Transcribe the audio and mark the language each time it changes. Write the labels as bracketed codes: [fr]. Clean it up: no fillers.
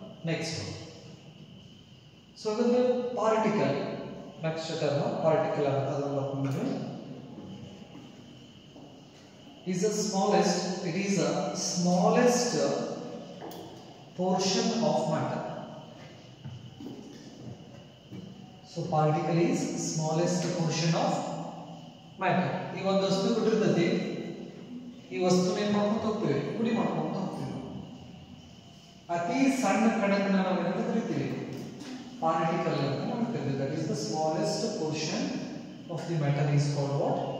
[kn] Next so ಅದೊಂದು particle next term particle ಅಂತ ಅದನ್ನು ಬರ್ಕೊಂಡ್ರೆ [en] is the smallest, it is the smallest portion of matter. So particle is smallest portion of matter. [kn] ಈ ಒಂದು ವಸ್ತು ಕೊಟ್ಟಿರ್ತದೆ, ಈ ವಸ್ತುನ ಏನು ಮಾಡ್ಕೊಂತ ಹೋಗ್ತೇವೆ, ಪುಡಿ ಮಾಡ್ಕೊಂತ ಹೋಗ್ತೇವೆ. ಅತಿ ಸಣ್ಣ ಕಣನ ನಾವು ಏನಂತ ಕರಿತೀವಿ, ಪಾರ್ಟಿಕಲ್ ಅಂತ ಮಾಡ್ತೇವೆ. [en] That is the smallest portion of the matter is called what?